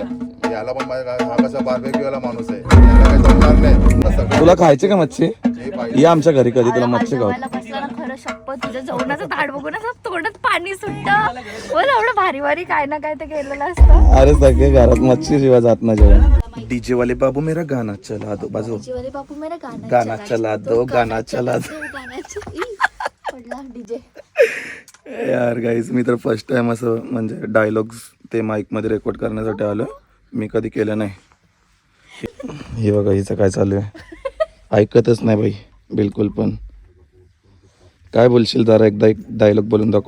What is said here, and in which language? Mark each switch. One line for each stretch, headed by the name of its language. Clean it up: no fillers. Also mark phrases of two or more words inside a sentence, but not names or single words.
Marathi: याला पण माझ्या हा कसा बार्बेक्यू वाला माणूस आहे, याला काही जमणार नाही. सगळं तुला खायचे का मच्छी? जे पाहिजे. ये आमच्या घरी कधी तुला मच्छी खाऊ. जेवायला बसला ना, खरं शपथ तुझं जेवणाचं ताट बघून असं तोंडात पाणी सुटतं. बोल एवढं भारी भारी काय ना काय ते केलेलं असतं. अरे सगळे घरात मच्छी शिवाय जात ना जेवण.
Hindi: डीजे वाले बाबू मेरा गाना चला दो. बाजू जीवाले बापू मेरा गाना चला दो, गाना चला दो.
Marathi: पडला डीजे. यार गाईज मी तर
English: first time
Marathi: असं म्हणजे डायलॉग्स ते माईकमध्ये रेकॉर्ड करण्यासाठी आलो. मी कधी केलं नाही. हे बघा हिचं काय चालू आहे, ऐकतच नाही बाई बिलकुल पण. काय बोलशील जरा एकदा एक डायलॉग बोलून दाखव.